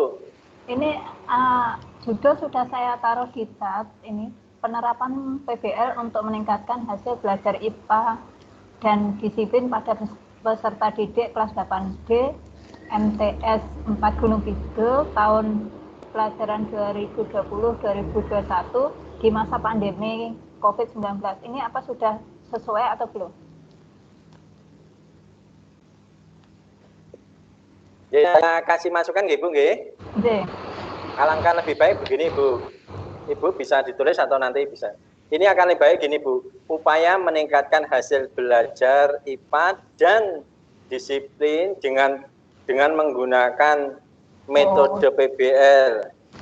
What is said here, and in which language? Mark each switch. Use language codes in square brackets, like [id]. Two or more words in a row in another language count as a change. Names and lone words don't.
[id] Ini judul sudah saya taruh di chat ini penerapan PBL untuk meningkatkan hasil belajar IPA dan disiplin pada peserta didik kelas 8D MTS 4 Gunung Kidul tahun pelajaran 2020-2021 di masa pandemi COVID-19. Ini apa sudah sesuai atau belum? Ya, kasih masukan nggih Bu nggih. Nggih. Alangkah lebih baik begini Bu. Ibu bisa ditulis atau nanti bisa. Ini akan lebih baik gini Bu. Upaya meningkatkan hasil belajar IPA dan disiplin dengan menggunakan metode PBL.